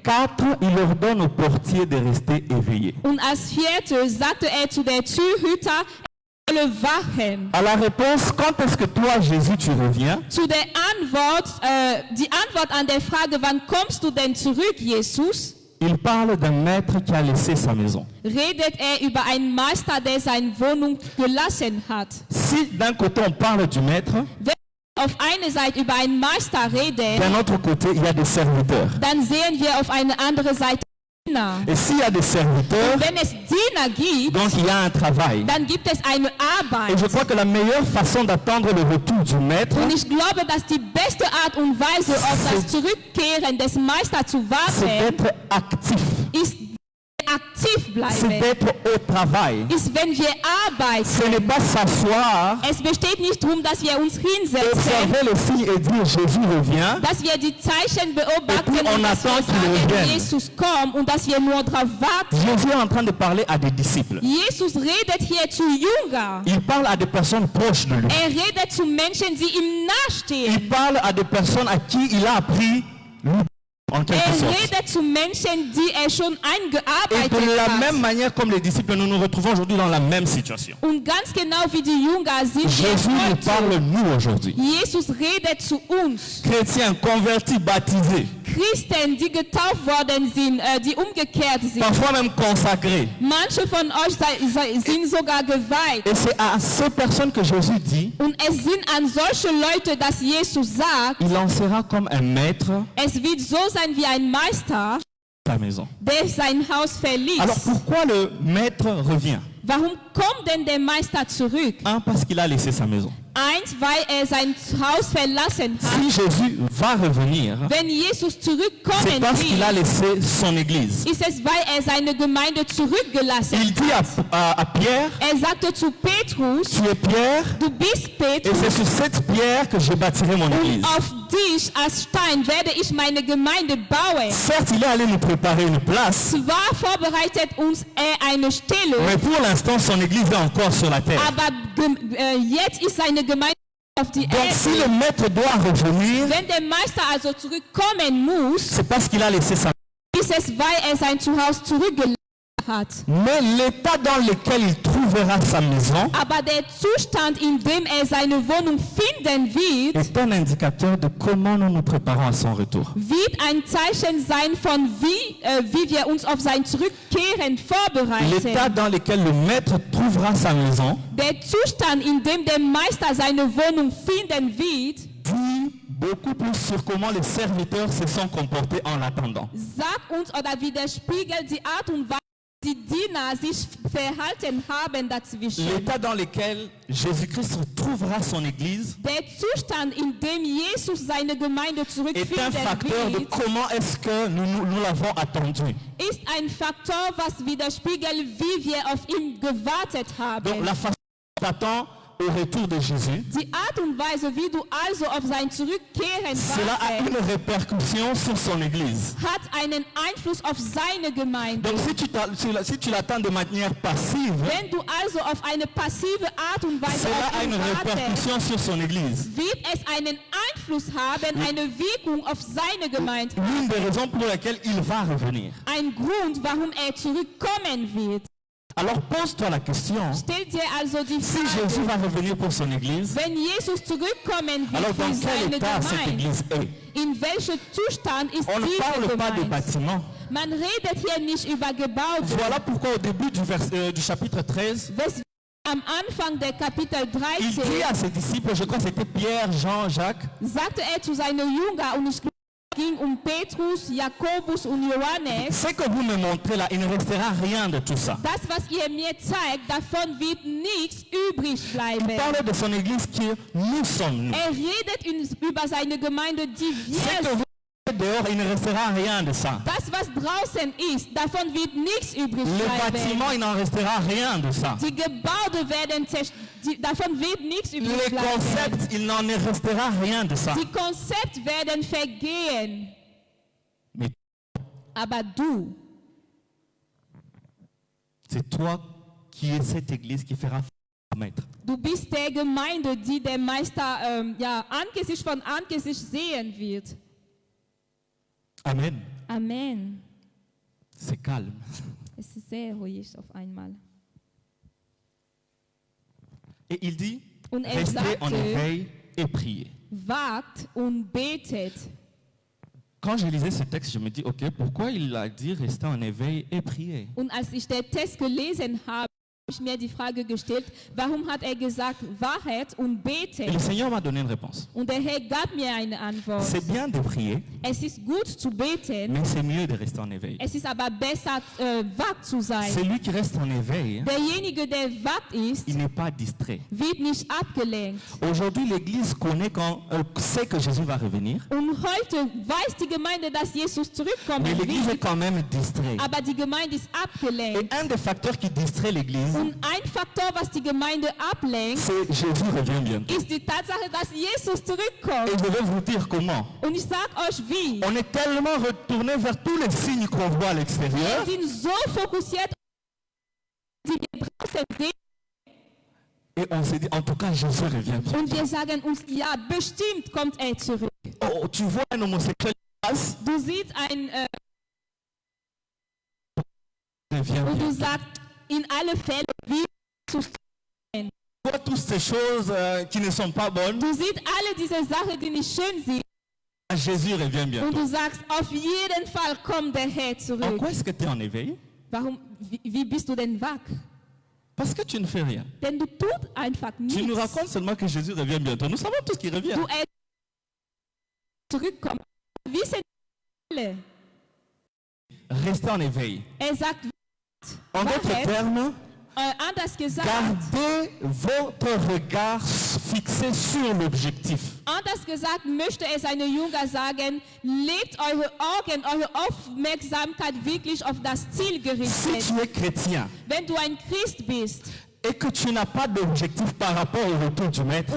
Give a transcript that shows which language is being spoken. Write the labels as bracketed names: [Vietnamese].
[French] Quatre, il ordonne au portier de rester éveillé. [German] Und als Vierte sagte er zu der Türhüter, er solle wachen. [French] À la réponse, quand est-ce que toi, Jésus, tu reviens? [German] Zu der Antwort, die Antwort an der Frage, wann kommst du denn zurück, Jesus? [French] Il parle d'un maître qui a laissé sa maison. [German] Redet er über einen Meister, der seine Wohnung gelassen hat. [French] Si d'un côté on parle du maître, [German] Wenn wir auf einer Seite über einen Meister reden, [French] d'un autre côté il y a des serviteurs. [German] dann sehen wir auf einer anderen Seite Diener. [French] Et s'il y a des serviteurs, [German] Wenn es Diener gibt, [French] donc il y a un travail. [German] dann gibt es eine Arbeit. [French] Et je crois que la meilleure façon d'attendre le retour du maître, [German] Und ich glaube, dass die beste Art und Weise, auf das Zurückkehren des Meisters zu [French] c'est [German] warten, [French] d'être actif, [German] ist aktiv [French] c'est [German] bleiben. [French] d'être au travail. [German] Ist, wenn wir arbeiten. [French] Ce n'est pas s'asseoir, [German] Es besteht nicht darum, dass wir uns hinsetzen, [French] observer les signes et dire Jésus revient. [German] dass wir die Zeichen beobachten [French] Et puis on [German] und dass wir [French] attend qu'il [German] sagen, [French] revienne. [German] Jesus kommt und dass wir nur darauf warten. [French] Jésus est en train de parler à des disciples. [German] Jesus redet hier zu Jüngern. [French] Il parle à des personnes proches de lui. [German] Er redet zu Menschen, die ihm nahestehen. [French] Il parle à des personnes à qui il a appris l'oubli, en quelque [German] Er [French] sorte. [German] redet zu Menschen, die er schon [French] Et [German] eingearbeitet [French] de la [German] hat. [French] même manière comme les disciples, nous nous retrouvons aujourd'hui dans la même situation. [German] Und ganz genau wie die Jünger sind wir [French] Jésus nous [German] heute. [French] parle, nous, aujourd'hui. [German] Jesus redet zu uns. [French] Chrétiens, convertis, baptisés, [German] Christen, die getauft worden sind, die umgekehrt sind. [French] parfois même consacrés. [German] Manche von euch sind sogar geweiht. [French] Et c'est à ces personnes que Jésus dit, [German] Und es sind an solche Leute, dass Jesus sagt, [French] il en sera comme un maître [German] es wird so sein wie ein Meister, [French] à ta maison. [German] der sein Haus verließ. [French] Alors pourquoi le maître revient? [German] Warum kommt denn der Meister zurück? [French] Un, parce qu'il a laissé sa maison. [German] Eins, weil er sein Haus verlassen hat. [French] Si Jésus va revenir, [German] Wenn Jesus [French] c'est [German] zurückkommen [French] parce qu'il a [German] wird, [French] laissé son église. [German] ist es, weil er seine Gemeinde zurückgelassen [French] Il dit à Pierre, [German] hat. Er sagte zu Petrus, [French] tu es Pierre, [German] du bist [French] et [German] Petrus [French] c'est sur cette pierre que je bâtirai mon église. [German] und auf dich als Stein werde ich meine Gemeinde bauen. [French] Certes, il est allé nous préparer une place, [German] Zwar vorbereitet uns er eine Stellung, [French] mais pour l'instant, son église est encore sur la terre. [German] aber jetzt ist seine Gemeinde auf die [French] Donc, si le [German] Erde. [French] maître doit revenir, [German] Wenn der Meister also zurückkommen muss, [French] c'est parce qu'il a laissé sa [German] ist es, weil er sein Zuhause zurückgelassen hat. [French] Mais l'état dans lequel il trouvera sa maison [German] Aber der Zustand, in dem er seine Wohnung finden wird, [French] est un indicateur de comment nous nous préparons à son retour. [German] wird ein Zeichen sein von wie wir uns auf sein Zurückkehren vorbereiten. [French] L'état dans lequel le maître trouvera sa maison [German] Der Zustand, in dem der Meister seine Wohnung finden wird, [French] dit beaucoup plus sur comment les serviteurs se sont comportés en l'attendant. [German] sagt uns oder widerspiegelt die Art und Weise, die Diener sich verhalten haben dazwischen. [French] L'état dans lequel Jésus-Christ retrouvera son Église [German] Der Zustand, in dem Jesus seine Gemeinde [French] est un [German] zurückfinden [French] facteur de [German] wird, [French] comment est-ce que nous l'avons attendu. [German] ist ein Faktor, was widerspiegelt, wie wir auf ihn gewartet haben. [French] Donc la façon dont on attend au retour de Jésus, [German] Die Art und Weise, wie du also auf sein Zurückkehren [French] cela a [German] wartest, [French] une répercussion sur son Église. [German] hat einen Einfluss auf seine Gemeinde. [French] Donc si tu l'attends de manière passive, [German] Wenn du also auf eine passive Art und Weise [French] cela [German] auf [French] a [German] ihn [French] une [German] wartest, [French] répercussion sur son Église. [German] wird es einen Einfluss haben, eine Wirkung auf seine Gemeinde. [French] L'une des raisons pour lesquelles il va revenir. [German] Ein Grund, warum er zurückkommen wird. [French] Alors pose-toi la question, [German] Stell dir also die [French] si Jésus [German] Frage, [French] va revenir pour son Église, [German] wenn Jesus zurückkommen [French] alors [German] wird [French] dans [German] für [French] quel [German] seine [French] état cette [German] Gemeinde, [French] Église est? [German] in welchem Zustand ist [French] On ne [German] diese [French] parle pas de [German] Gemeinde? [French] bâtiment. [German] Man redet hier nicht über Gebaute. [French] Voilà pourquoi au début du chapitre 13, [German] Weswegen am Anfang der Kapitel [French] il dit [German] 13 [French] à ses disciples, je crois que c'était Pierre, Jean, Jacques, [German] sagte er zu seinen Jüngern, und ich glaube, es ging um Petrus, Jakobus und Johannes, [French] ce que vous me montrez là, il ne restera rien de tout ça. [German] das, was ihr mir zeigt, davon wird nichts übrig [French] Il [German] bleiben. [French] parle de son Église qui nous sommes nous. [German] Er redet über seine Gemeinde, die [French] Ce [German] wir [French] que vous mettez dehors, il ne restera rien de ça. [German] Das, was draußen ist, davon wird nichts übrig [French] Le [German] bleiben. [French] bâtiment, il n'en restera rien de ça. [German] Die Gebäude werden davon wird nichts übrig [French] Les [German] bleiben. [French] concepts, il n'en restera rien de ça. [German] Die Konzepte werden vergehen. [French] Mais [German] Aber du, [French] c'est toi qui es cette Église qui fera maître. [German] du bist der Gemeinde, die der Meister Angesicht von Angesicht sehen wird. [French] Amen. [German] Amen. [French] C'est calme. [German] Es ist sehr ruhig auf einmal. [French] Et il dit, [German] Und er [French] restez en [German] sagte, [French] éveil et priez. [German] wagt und betet. [French] Quand je lisais ce texte, je me dis, ok, pourquoi il a dit rester en éveil et prier? [German] Und als ich den Text gelesen habe, habe ich mir die Frage gestellt, warum hat er gesagt, Wahrheit und [French] Et [German] bete? [French] le Seigneur m'a donné une réponse. [German] Und der Herr gab mir eine Antwort. [French] C'est bien de prier, [German] Es ist gut zu beten, [French] mais c'est mieux de rester en éveil. [German] es ist aber besser, wach zu sein. [French] Celui qui reste en éveil, [German] Derjenige, der wach ist, [French] il n'est pas distrait. [German] wird nicht abgelenkt. [French] Aujourd'hui, l'Église sait que Jésus va revenir, [German] Und heute weiß die Gemeinde, dass Jesus zurückkommen [French] mais l'Église est [German] wird, [French] quand même distraite. [German] aber die Gemeinde ist abgelenkt. [French] Et un des facteurs qui distrait l'Église, [German] Und ein Faktor, was die Gemeinde ablenkt, [French] c'est Jésus revient bientôt. [German] ist die Tatsache, dass Jesus [French] Et [German] zurückkommt. [French] je vais vous dire comment. [German] Und ich sage euch wie. [French] On est tellement retourné vers tous les signes qu'on voit à l'extérieur [German] sind so fokussiert, die wir draußen sehen, [French] et on s'est dit, en tout cas, Jésus revient bientôt. [German] und wir sagen uns, ja, bestimmt kommt er zurück. [French] Oh, tu vois un homosexuel qui passe, [German] Du siehst [French] il revient [German] und du [French] bientôt. [German] sagst, in alle Fälle, wie Jesus. [French] Tu vois toutes ces choses qui ne sont pas bonnes, [German] Du siehst alle diese Sachen, die nicht schön sind, [French] Jésus revient [German] und du sagst, auf jeden Fall kommt der Herr [French] En [German] zurück. [French] quoi est-ce que tu es en éveil? [German] Wie bist du denn wach? [French] Parce que tu ne fais rien. [German] Denn du tust einfach [French] Tu nous [German] nichts. [French] racontes seulement que Jésus revient bientôt. Nous savons tous qu'il revient. [German] Du zurückkommst. Wir wissen alle. [French] Restez en éveil. [German] Er sagt, [French] En d'autres [German] Wahrheit. [French] termes, [German] anders gesagt, [French] gardez votre regard fixé sur l'objectif. [German] Anders gesagt möchte er seine Jünger sagen, legt eure Augen, eure Aufmerksamkeit wirklich auf das Ziel [French] Si [German] gerichtet. [French] tu es chrétien [German] Wenn du ein Christ bist [French] et que tu n'as pas d'objectif par rapport au retour du Maître,